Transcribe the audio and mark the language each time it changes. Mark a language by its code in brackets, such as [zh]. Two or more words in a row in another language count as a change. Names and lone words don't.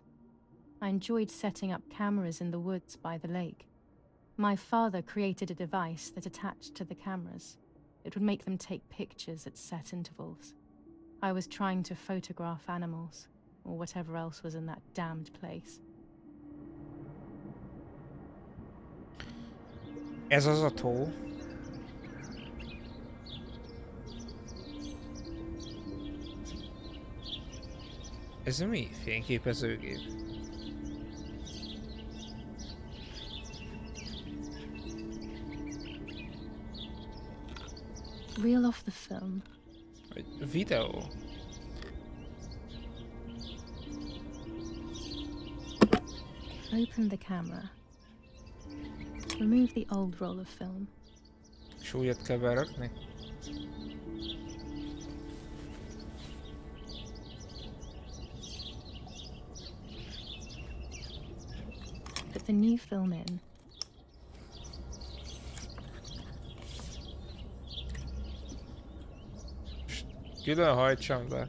[en] I enjoyed setting up cameras in the woods by the lake. My father created a device that attached to the cameras. It would make them take pictures at set intervals. I was trying to photograph animals, or whatever else was in that damned place. [hu] Ez az a tó. Ez mi? Fényképezőgép. [en] Reel off the film. [hu] Vagy videó. [en] Open the camera. Remove the old roll of film. [hu] És újat kell berakni? [en] Put the new film in. [hu] Külön hajtsam be.